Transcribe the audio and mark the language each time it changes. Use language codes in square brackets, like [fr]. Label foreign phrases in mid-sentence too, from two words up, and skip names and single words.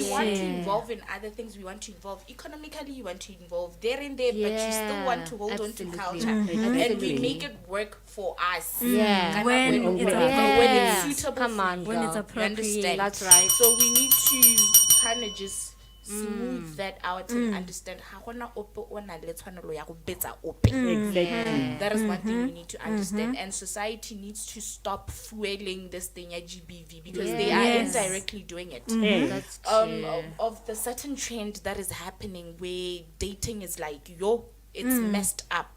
[en] we want to involve in other things. We want to involve economically. You want to involve there and there, but you still want to hold on to culture, and we make it work for us. Yeah. When it's suitable. Come on, when it's girl. You understand? That's right. So we need to kind of just smooth that out and understand how [tn] gona ope o na le tshwanelo ya go betsa ope. [en] Exactly. That is one thing we need to understand, and society needs to stop fueling this thing at GBV because they are indirectly doing it. That's true. Of the certain trend that is happening where dating is like it's messed up.